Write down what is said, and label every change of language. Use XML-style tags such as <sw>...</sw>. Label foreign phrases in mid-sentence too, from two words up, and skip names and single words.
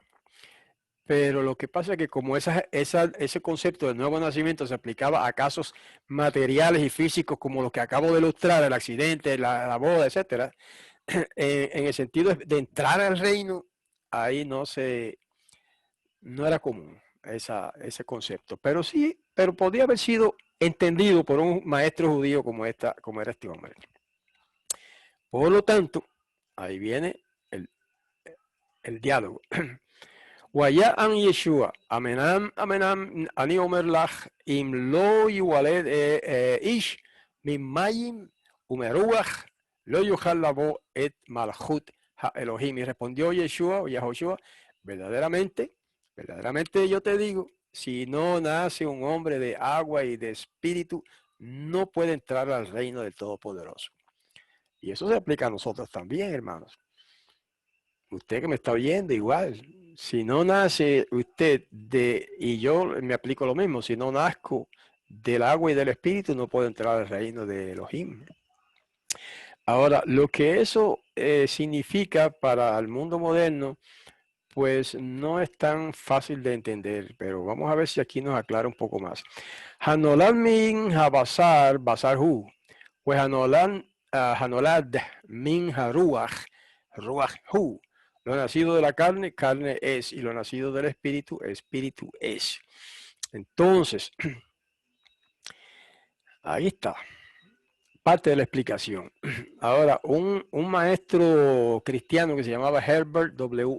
<es>Pero lo que pasa es que como ese concepto del nuevo nacimiento se aplicaba a casos materiales y físicos como los que acabo de ilustrar, el accidente, la boda, etcétera, en el sentido de entrar al reino, ahí no era común ese concepto. Pero sí, pero podía haber sido entendido por un maestro judío como era este hombre. Por lo tanto, ahí viene el diálogo.</es> <he>והיה עם ישוע, אמנם אני אומר לך, אם לא יוולד איש ממים ומרוח, לא יוכל לבוא את מלכות האלוהים.</he> <es>Y respondió Yeshua o Yahoshua, verdaderamente yo te digo, si no nace un hombre de agua y de espíritu, no puede entrar al reino del Todopoderoso. Y eso se aplica a nosotros también, hermanos. Usted que me está oyendo, igual. Si no nace usted y yo me aplico lo mismo, si no nazco del agua y del espíritu, no puedo entrar al reino de Elohim. Ahora, lo que eso significa para el mundo moderno, pues no es tan fácil de entender, pero vamos a ver si aquí nos aclara un poco más.</es> <he>הנולד מן הבשר, בשר הוא, pues הנולד מן הרוח, רוח הוא.</he> <es>Lo nacido de la carne, carne es, y lo nacido del espíritu, espíritu es. Entonces, ahí está, parte de la explicación. Ahora, un maestro cristiano que se llamaba Herbert W.</es>